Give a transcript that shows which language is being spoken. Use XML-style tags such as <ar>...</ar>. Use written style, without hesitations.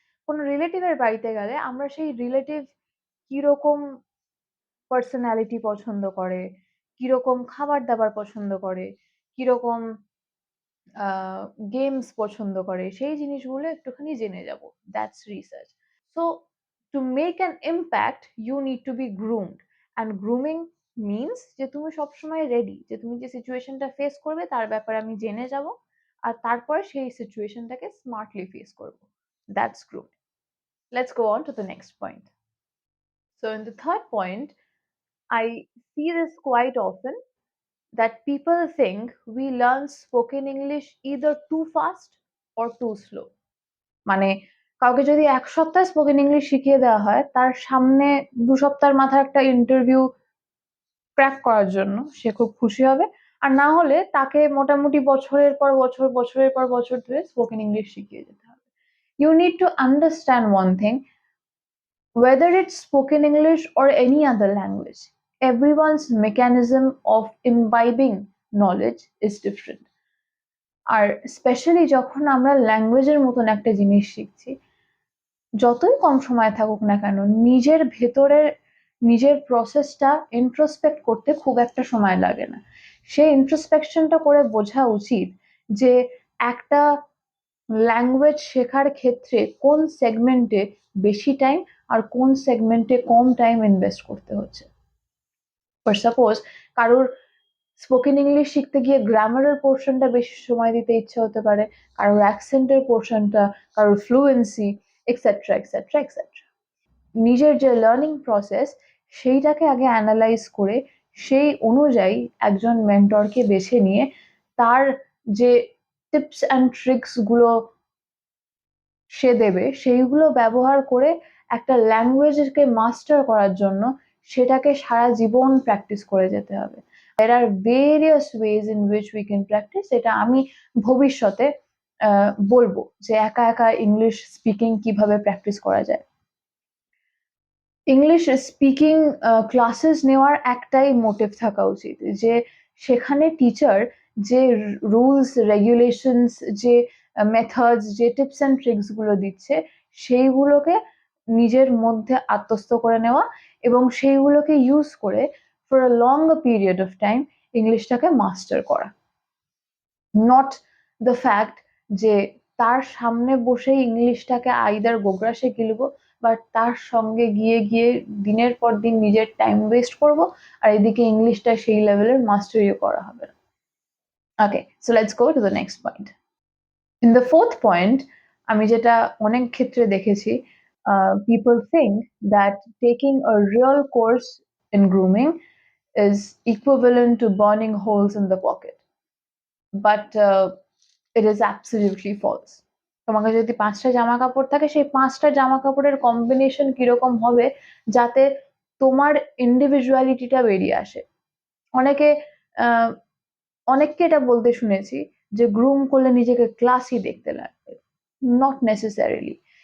<bn>কোনো রিলেটিভের বাড়িতে গেলে আমরা সেই রিলেটিভ কিরকম পার্সোনালিটি পছন্দ করে, কিরকম খাবার-দাবার পছন্দ করে, কিরকম আ গেমস পছন্দ করে, সেই জিনিসগুলো একটুখানি জেনে যাবো।</bn> <en>That's research. So to make an impact you need to be groomed and grooming means</en> <bn>যে তুমি সবসময় রেডি, যে তুমি যে সিচুয়েশনটা ফেস করবে তার ব্যাপারে আমি জেনে যাবো আর তারপরে সেই সিচুয়েশনটাকে স্মার্টলি ফেস করবো।</bn> <en>That's grooming. Let's go on to the next point. So, in the third point, I see this quite often that people think we learn spoken English either too fast or too slow.</en> <bn>মানে কাউকে যদি ১ সপ্তাহ spoken English শিখিয়ে দেওয়া হয়, তার সামনে ২ সপ্তাহের মাথায় একটা ইন্টারভিউ ক্র্যাক করার জন্য সে খুব খুশি হবে। আর না হলে তাকে মোটামুটি বছরের পর বছর, বছরের পর বছর ধরে স্পোকেন ইংলিশ শিখিয়ে যেতে হবে।</bn> <en>You need to understand one thing, whether it's spoken English or any other language, everyone's mechanism of imbibing knowledge is different.</en> <bn>আর specially যখন আমরা ল্যাঙ্গুয়েজের মতন একটা জিনিস শিখছি, যতই কম সময় থাকুক না কেন, নিজের ভেতরের নিজের প্রসেসটা ইন্ট্রোস্পেক্ট করতে খুব একটা সময় লাগে না। সেই ইন্ট্রোস্পেকশনটা করে বোঝা উচিত যে একটা ল্যাঙ্গুয়েজ শেখার ক্ষেত্রে কোন সেগমেন্টে বেশি টাইম আর কোন সেগমেন্টে কম টাইম ইনভেস্ট করতে হচ্ছে। ফর সাপোজ কারোর স্পোকেন ইংলিশ শিখতে গিয়ে গ্রামারের পোর্শনটা বেশি সময় দিতে ইচ্ছে হতে পারে, কারোর অ্যাকসেন্টের পোর্শনটা, কারোর ফ্লুয়েন্সি, এক্সেট্রা এক্সেট্রা এক্সেট্রা। নিজের যে লার্নিং প্রসেস সেইটাকে আগে অ্যানালাইজ করে সেই অনুযায়ী একজন মেন্টরকে বেছে নিয়ে তার যে টিপস অ্যান্ড ট্রিক্স গুলো সে দেবে সেইগুলো ব্যবহার করে একটা ল্যাঙ্গুয়েজকে মাস্টার করার জন্য সেটাকে সারা জীবন প্র্যাকটিস করে যেতে হবে।</bn> <en>There are various ways in which we can practice.</en> <bn>এটা আমি ভবিষ্যতে বলবো যে একা একা ইংলিশ স্পিকিং কিভাবে প্র্যাকটিস করা যায়। ইংলিশ স্পিকিং ক্লাসেস নেওয়ার একটাই মোটিভ থাকা উচিত যে সেখানে টিচার যে রুলস রেগুলেশনস, যে মেথডস, যে টিপস অ্যান্ড ট্রিক্স গুলো দিচ্ছে সেইগুলোকে নিজের মধ্যে আত্মস্থ করে নেওয়া এবং সেইগুলোকে ইউজ করে</bn> <en>for a long period of time</en> <bn>ইংলিশটাকে master করা। নট দ্য ফ্যাক্ট যে তার সামনে বসে ইংলিশটাকে আইদার গোগ্রাসে গিলবো বা তার সঙ্গে গিয়ে গিয়ে দিনের পর দিন নিজের টাইম ওয়েস্ট করব আর এদিকে ইংলিশটা সেই লেভেলের মাস্টারিও করা হবে না।</bn> <en>Okay, so let's go to the next point. In the fourth point,</en> <bn>আমি যেটা অনেক ক্ষেত্রে দেখেছি,</bn> <en>people think that taking a real course in grooming is equivalent to burning holes in the pocket. But it is absolutely false.</en> <bn>তোমাকে যদি ৫টা জামা কাপড় থাকে, সেই ৫টা জামা কাপড়ের কম্বিনেশন কিরকম হবে যাতে তোমার ইন্ডিভিজুয়ালিটিটা বেরিয়ে আসে। অনেকে অনেককে এটা বলতে শুনেছি যে গ্রুম করলে নিজেকে ক্লাসি দেখতে লাগবে।</bn> <en>Not necessarily.</en>